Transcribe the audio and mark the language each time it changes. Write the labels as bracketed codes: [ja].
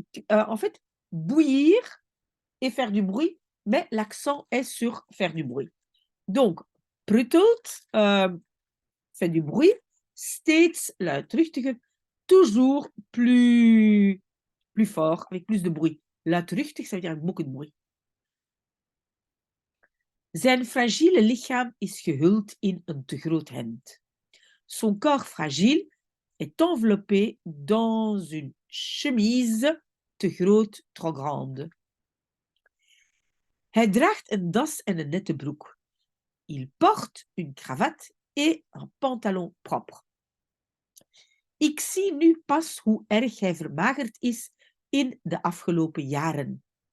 [fr] En fait, bouillir et faire du bruit, mais l'accent est sur faire du bruit. Donc, pruttelt, fait du bruit, [nl] steeds luidruchtiger, [fr] toujours plus fort, avec plus de bruit. Luidruchtig, ça veut dire avec beaucoup de bruit. [nl] Zijn fragiele lichaam is gehuld in een te groot hemd. [fr] Son corps fragile est enveloppé dans une chemise [nl] te groot, [fr] trop grande. [nl] Hij draagt een das en een nette broek. [fr] Il porte une cravate et un pantalon propre. [nl] Ik zie nu pas hoe erg hij vermagerd is in de afgelopen jaren.